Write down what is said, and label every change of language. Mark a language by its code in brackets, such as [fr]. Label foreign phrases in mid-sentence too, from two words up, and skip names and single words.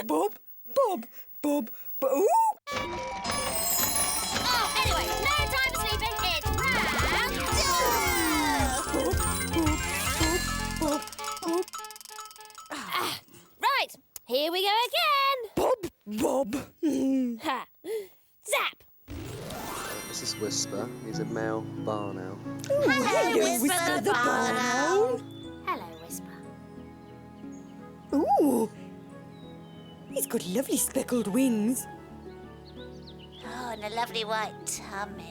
[en] Bob, bob, bob, bob. Ooh. Oh, anyway, no time for sleeping. It's round Bob, bob, bob, bob, bob. Right, here we go again. Bob, bob. Ha. Zap. This is Whisper. He's a male barn owl. Hello, Whisper the barn owl. Hello, Whisper. Ooh. He's got lovely speckled wings. Oh, and a lovely white tummy.